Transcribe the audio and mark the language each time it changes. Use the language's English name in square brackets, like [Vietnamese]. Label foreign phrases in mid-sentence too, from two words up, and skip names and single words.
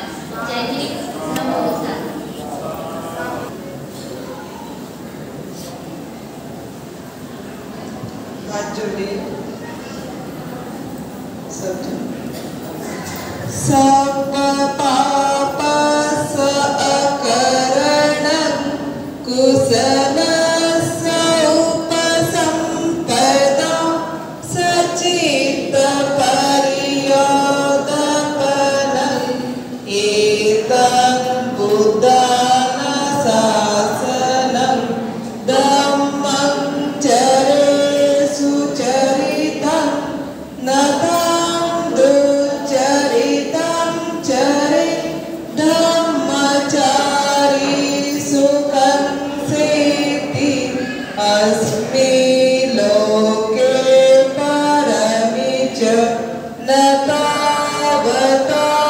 [Hindi] जय हिंद, नमो बुद्धाय। [Pali] सब पाप अकरणं कुशलस्य उपसम्पदा सचित्त परियोदपनं एतं बुद्धान शासनं धम्मं चरे सुचरितं नतां दुश्चरितं चरे धम्मचारी सुखं सेति अस्मि लोके परमे च न तावता